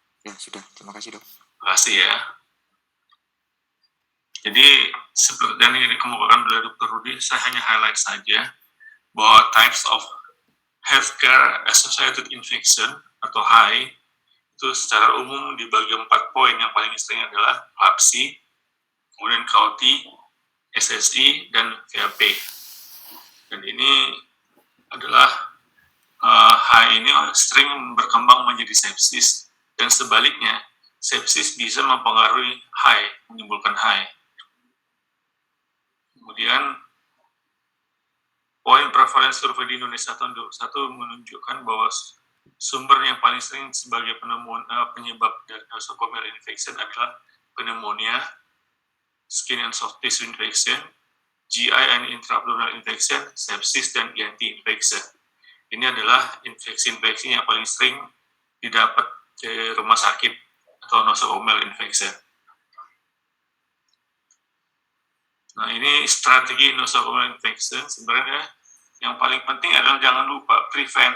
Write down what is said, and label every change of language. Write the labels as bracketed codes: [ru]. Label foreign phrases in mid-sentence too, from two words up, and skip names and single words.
[id] Ya, sudah. Terima kasih, Dok. Terima kasih ya. Jadi, seperti yang dikemukakan oleh Dr. Rudi, saya hanya highlight saja bahwa [en] types of healthcare associated infection [id] atau HAI itu secara umum dibagi 4 poin. Yang paling sering adalah VAPSI, kemudian CAUTI, SSI, dan VAP. Dan ini adalah HAI ini sering berkembang menjadi sepsis, dan sebaliknya, sepsis bisa mempengaruhi HAI, menimbulkan HAI. Kemudian, poin prevalence survei di Indonesia tahun 2021 menunjukkan bahwa sumber yang paling sering sebagai penyebab dari [en] nosocomial infection [id] adalah pneumonia, [en] skin and soft tissue infection, GI and intraabdominal infection, [id] sepsis, dan [en] ENT infection. [id] Ini adalah infeksi-infeksi yang paling sering didapat di rumah sakit atau [en] nosocomial infection. [id] Nah, ini strategi [en] nosocomial infection. [id] Sebenarnya yang paling penting adalah jangan lupa prevent.